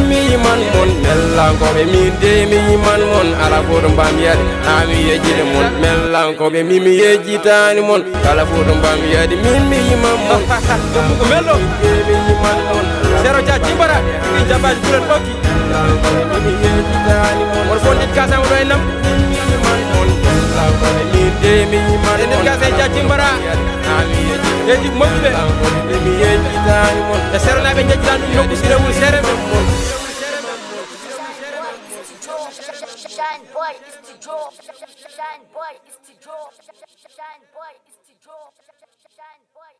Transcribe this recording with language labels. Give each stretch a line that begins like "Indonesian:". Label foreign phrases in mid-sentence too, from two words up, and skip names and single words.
Fula: mi yiman moon mellankoɓe min de mi yiman moon ala foto mbami yaade ha mi yejjide moon mellankoɓe mimi yejjitani moon kala foto mbami yaade min mi yiman moon ko mello de mi yiman moon sero dia jimbara ɗi jabaji ɓuurat ɓokki mellankoɓe mimi yejjitani moon won fo ndit kasama ɗo e nam enen gasa e jajimbara yeji moƴƴuɓe e serenaɓe jejjitan ɗum nokku sirewul sere
English: Shine boy, it's the draw. Shine boy, it's the draw. Shine boy, it's the draw.